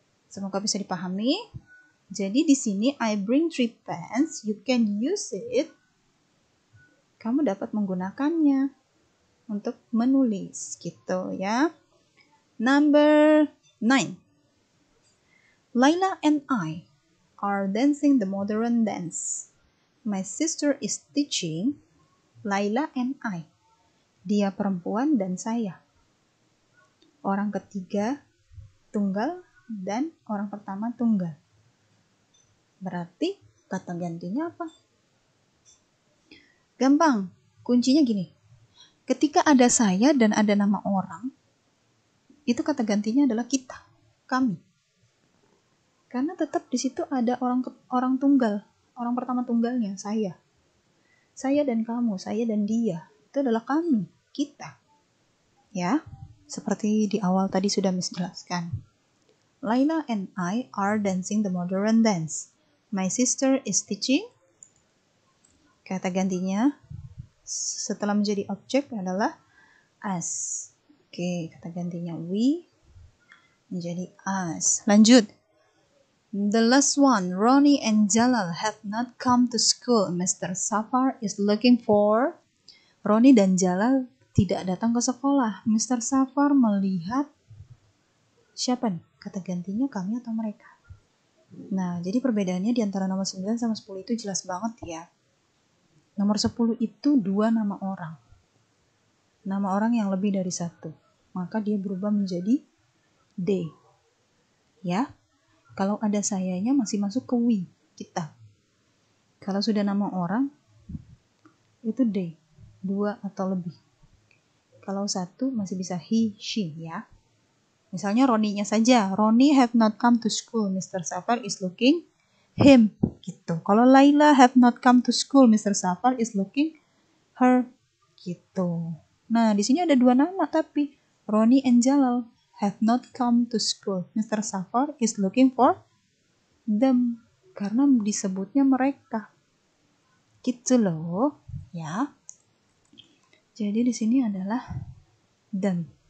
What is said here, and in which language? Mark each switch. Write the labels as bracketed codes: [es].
[id] Semoga bisa dipahami. Jadi di sini [en] I bring 3 pens, you can use it. [id] Kamu dapat menggunakannya untuk menulis gitu ya. [en] Number 9. Laila and I are dancing the modern dance. My sister is teaching. Laila and I. [id] Dia perempuan dan saya. Orang ketiga tunggal dan orang pertama tunggal. Berarti kata gantinya apa? Gampang. Kuncinya gini. Ketika ada saya dan ada nama orang, itu kata gantinya adalah kita, kami. Karena tetap di situ ada orang tunggal, orang pertama tunggalnya, saya. Saya dan kamu, saya dan dia. Itu adalah kami, kita. Ya, seperti di awal tadi sudah Miss jelaskan. [en] Laila and I are dancing the modern dance. My sister is teaching. [id] Kata gantinya setelah menjadi objek adalah us. Oke, kata gantinya we menjadi us. Lanjut. [en] The last one, Ronnie and Jalal have not come to school. Mr. Safar is looking for. [id] Ronnie dan Jalal tidak datang ke sekolah. Mr. Safar melihat siapa nih? Kata gantinya kami atau mereka? Nah, jadi perbedaannya di antara nomor 9 sama 10 itu jelas banget ya. Nomor 10 itu 2 nama orang. Nama orang yang lebih dari 1. Maka dia berubah menjadi they. Ya. Kalau ada sayanya masih masuk ke we, kita. Kalau sudah nama orang, itu they. 2 atau lebih. Kalau 1 masih bisa he, she ya. Misalnya Roninya saja. [en] Roni have not come to school. Mr. Safar is looking him. [id] Gitu. [en] Kalau Laila have not come to school. Mr. Safar is looking her. [id] Gitu. Nah, di sini ada 2 nama tapi [en] Roni and Jalal have not come to school. Mr. Safar is looking for them. [id] Karena disebutnya mereka. Gitu loh. Ya. Jadi di sini adalah them.